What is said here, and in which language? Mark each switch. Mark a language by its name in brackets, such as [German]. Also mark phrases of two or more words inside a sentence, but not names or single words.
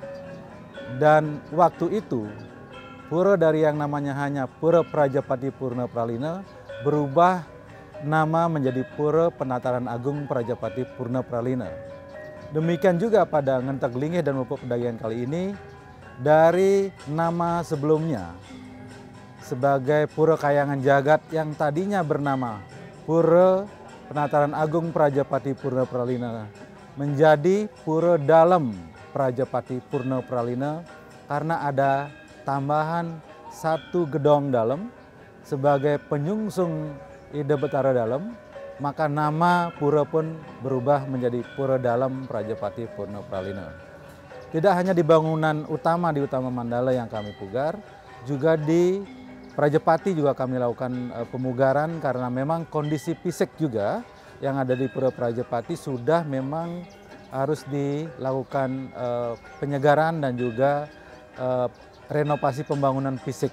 [Indonesian] Dan waktu itu pura dari yang namanya hanya Pura Prajepati Purna Pralina berubah nama menjadi Pura Penataran Agung Prajepati Purna Pralina. Demikian juga pada Ngenteglingge dan Mupuk Pedagingan kali ini, dari nama sebelumnya sebagai Pura Kayangan Jagat yang tadinya bernama Pura Penataran Agung Prajepati Purna Pralina menjadi Pura Dalem Prajepati Purna Pralina karena ada tambahan 1 Gedong Dalem sebagai penyungsung Ida Betara Dalem, maka nama pura pun berubah menjadi Pura Dalem Prajepati Purna Pralina. Tidak hanya di bangunan utama di Utama Mandala yang kami pugar, juga di Prajepati juga kami lakukan pemugaran karena memang kondisi fisik juga yang ada di Pura Prajepati sudah memang harus dilakukan penyegaran dan juga renovasi pembangunan fisik.